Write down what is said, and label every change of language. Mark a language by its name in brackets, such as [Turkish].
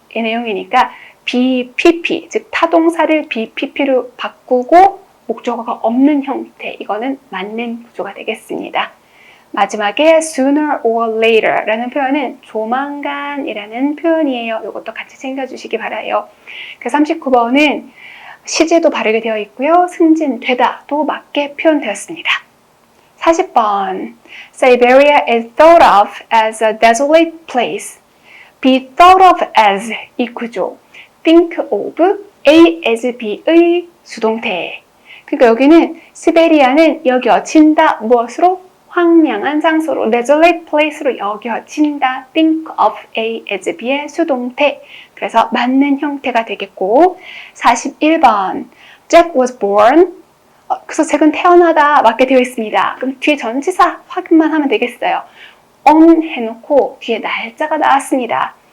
[Korean] 이 내용이니까 be pp, 즉 타동사를 be pp로 바꾸고 목적어가 없는 형태, 이거는 맞는 구조가 되겠습니다. 마지막에 sooner or later 라는 표현은 조만간이라는 표현이에요. 이것도 같이 챙겨주시기 바라요. 그 39번은 시제도 바르게 되어 있고요. 승진되다도 맞게 표현되었습니다. [English] 40번 Siberia is thought of as a desolate place. be thought of as [Korean] 이 구조 [English] think of A as B의 수동태. [Korean] 그러니까 여기는 시베리아는 여겨진다 무엇으로? 황량한 장소로 desolate place로 여겨진다 think of A as B의 수동태. 그래서 맞는 형태가 되겠고 41번 Jack was born 그래서 잭은 태어나다 맞게 되어 있습니다. 그럼 뒤에 전치사 확인만 하면 되겠어요. on 해놓고 뒤에 날짜가 나왔습니다.